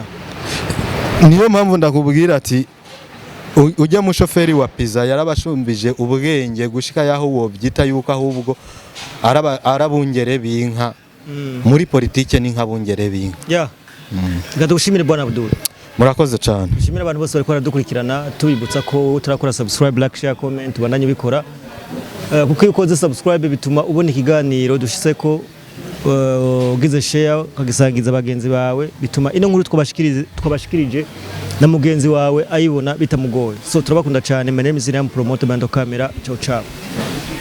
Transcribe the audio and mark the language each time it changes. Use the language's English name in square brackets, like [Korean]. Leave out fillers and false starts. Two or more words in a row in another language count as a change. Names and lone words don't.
[Rundi] Niyo mpamvu ndakubwira ati ujya mu shoferi wa pizza yarabashumbije ubwenge gushika yaho wobyita yuko ahubwo arabungere binka muri politike ni nkabungere binka. Yeah. Ngadushimire bwana Abdul. Murakoze cyane. Dushimire abantu bose bariko baradukurikirana tubibutsa ko utarakora subscribe, [English] like, share, comment bandanye bikora. [Rundi] Kuko iyo ukoze subscribe bituma ubona ikiganiro dushise ko ugize share ukagisangiza bagenzi bawe bituma ino nkuru twabashikirije na mugenzi wawe ayibona bitamugoye. So turabakunda cyane. [English] My name is Iriam Promoter Bando Camera. Ciao ciao.